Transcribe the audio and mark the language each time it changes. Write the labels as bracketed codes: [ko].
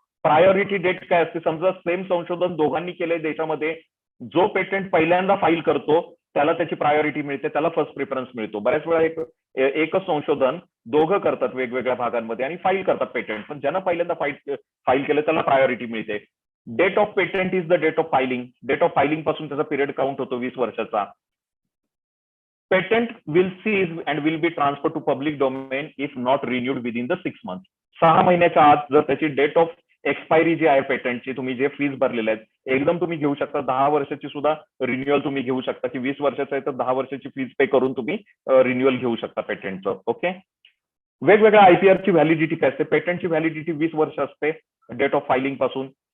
[mr] Priority date काय असते, समजा सेम संशोधन दोघांनी केलंय देशामध्ये, जो पेटंट पहिल्यांदा फाईल करतो त्याला त्याची प्रायोरिटी मिळते, त्याला फर्स्ट प्रिफरन्स मिळतो. बऱ्याच वेळा एकच संशोधन दोघं करतात वेगवेगळ्या भागांमध्ये आणि फाईल करतात पेटंट, पण ज्यांना पहिल्यांदा फाईल केलं त्याला प्रायोरिटी मिळते. [en] Date of patent is the date of filing. [mr] Date of filing पासून त्याचा पिरियड काउंट होतो 20 वर्षाचा. [en] Patent will cease and will be transfer to public domain if not renewed within the 6 months. [mr] 6 महिन्याच्या आत जर त्याची डेट ऑफ एक्सपायरी जी आहे पेटंटची, तुम्ही जे फीज भरलेले आहेत एकदम तुम्ही घेऊ शकता. 10 वर्षाची सुद्धा रिन्युअल तुम्ही घेऊ शकता, की 20 वर्षाचं आहे तर 10 वर्षाची फीज पे करून तुम्ही रिन्युअल घेऊ शकता पेटंटचं. ओके. वेगवेगळ्या IPRची व्हॅलिडिटी काय असते, पेटंटची व्हॅलिडिटी 20 वर्ष असते डेट ऑफ फायलिंग पासून.